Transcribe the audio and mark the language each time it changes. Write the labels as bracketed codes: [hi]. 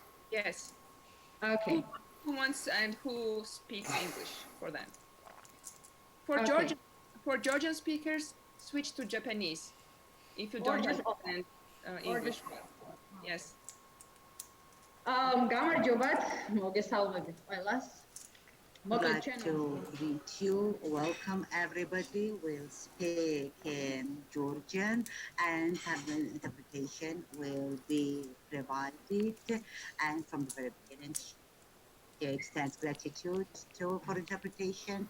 [en] Yes. Okay. Who wants and who speaks English for them? For Georgian speakers, switch to Japanese. If you don't understand English, yes. [ka] გამარჯობათ, მოგესალმებით ყველას. [en] I'd like to greet you, welcome everybody. We'll speak in Georgian and interpretation will be provided. And from the very beginning, she extends gratitude for interpretation.